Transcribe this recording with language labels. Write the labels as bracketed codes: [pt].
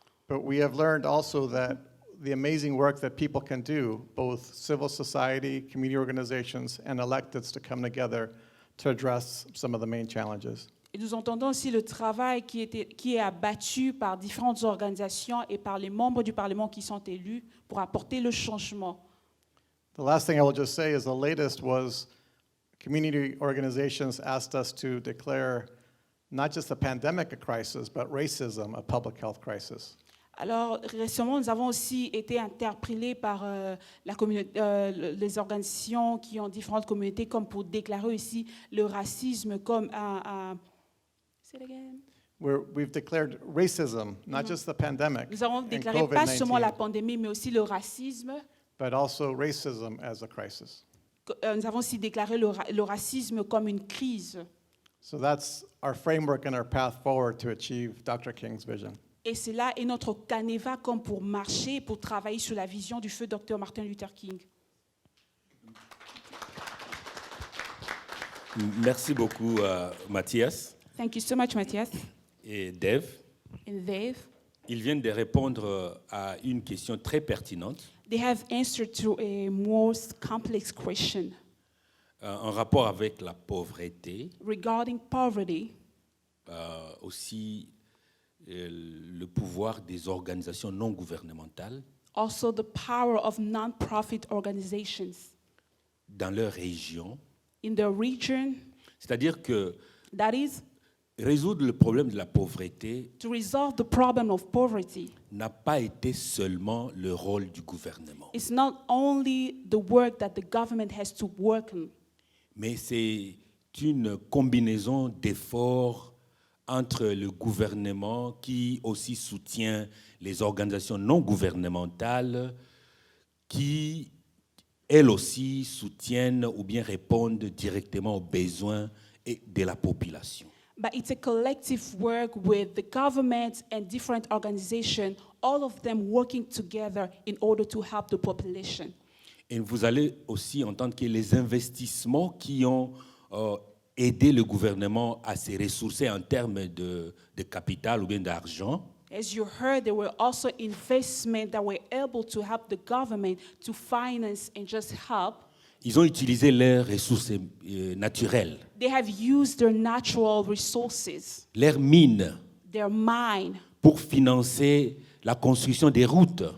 [en] But we have learned also that the amazing work that people can do, both civil society, community organizations, and electeds to come together to address some of the main challenges. [fr] Et nous entendons aussi le travail qui est abattu par différentes organisations et par les membres du Parlement qui sont élus pour apporter le changement. [en] The last thing I will just say is the latest was community organizations asked us to declare not just the pandemic a crisis, but racism a public health crisis. [fr] Alors, récemment, nous avons aussi été interpellés par les organisations qui ont différentes communautés comme pour déclarer aussi le racisme comme [en] Say it again. We've declared racism, not just the pandemic [fr] Nous avons [en] and [fr] déclaré pas seulement la [en] COVID-19, [fr] pandémie, mais aussi le racisme. [en] but also racism as a crisis. [fr] Nous avons aussi déclaré le racisme comme une crise. [en] So that's our framework and our path forward to achieve Dr. King's vision. [fr] Et cela est notre canevas comme pour marcher, pour travailler sur la vision du feu Dr. Martin Luther King. Merci beaucoup, Mathias [en] Thank you so much, Matthias [fr] et Dave. [en] and Dave. [fr] Ils viennent de répondre à une question très pertinente [en] They have answered to a most complex question [fr] en rapport avec la pauvreté, [en] regarding poverty, [fr] aussi le pouvoir des organisations non gouvernementales [en] also the power of non-profit organizations [fr] dans leur région. [en] in the region. [fr] C'est-à-dire que [en] That is, [fr] résoudre le problème de la pauvreté [en] to resolve the problem of poverty, [fr] n'a pas été seulement le rôle du gouvernement, [en] it's not only the work that the government has to work on, [fr] mais c'est une combinaison d'efforts entre le gouvernement qui aussi soutient les organisations non gouvernementales qui, elles aussi, soutiennent ou bien répondent directement aux besoins de la population. [en] but it's a collective work with the government and different organizations, all of them working together in order to help the population. [fr] Et vous allez aussi entendre que les investissements qui ont aidé le gouvernement à se ressourcer en termes de capital ou bien d'argent, [en] As you heard, there were also investments that were able to help the government to finance and just help. [fr] ils ont utilisé leurs ressources naturelles, [en] They have used their natural resources, [fr] leurs mines, [en] their mine, [fr] pour financer la construction des routes.